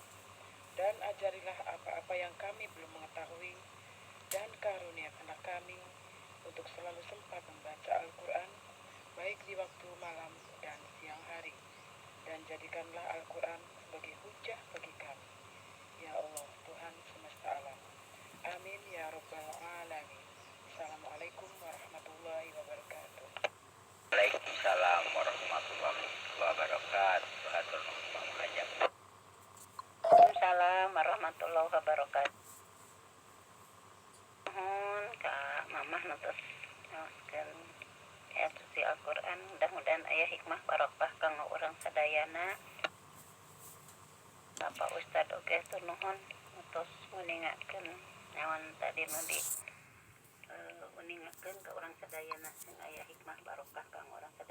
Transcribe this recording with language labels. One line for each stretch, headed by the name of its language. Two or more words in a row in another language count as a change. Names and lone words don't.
Indonesian: Dan ajarilah apa-apa yang kami belum mengetahui, dan karuniakanlah kami untuk selalu sempat membaca Al-Quran, baik di waktu malam dan siang hari. Dan jadikanlah Al-Quran sebagai hujah bagi kami. Ya Allah, Tuhan semesta alam.
Arabic: آمين يا رب العالمين. السلام عليكم ورحمة الله وبركاته. وعليكم السلام ورحمة الله وبركاته.
Sundanese: Hatur nuhun hajat.
Arabic: وعليكم السلام ورحمة الله وبركاته.
Sundanese: Mohon Kak Mamah nutus nyoskeun ayat suci Al-Quran, mudah-mudahan aya hikmah barokah kanggo urang sadayana. Bapak Ustad oge tur nuhun utus nguningakeun naon tadi nu di uningakeun ka urang sadayana sing aya hikmah barokah kanggo urang sadayana.